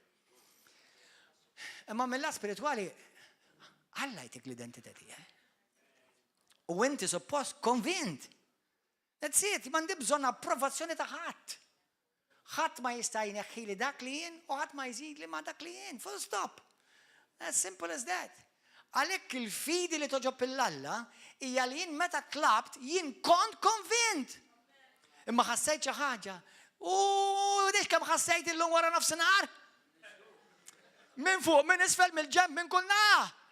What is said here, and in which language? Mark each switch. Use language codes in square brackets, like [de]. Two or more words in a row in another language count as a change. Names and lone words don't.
[mt] Imma mill-lat spirituali Alla jtik l-identità tiegħek. U inti suppost konvint. [en] That's it, [mt] m'għandi bżonn approvazzjoni ta' ħadd. ħadd ma jista' jneħħili dak li jien u ħadd ma jżid li ma dak li jien. [en] Full stop. As simple as that. [mt] Għalhekk il-fidi li toġob il-Alla hija li jien meta tlabt jien kont konvint. Imma ħassejt xi ħaġa. U dix kemm ħassejt illum wara nofsinhar? Min fuq, min isfel, mill-ġenb, min kull naħa.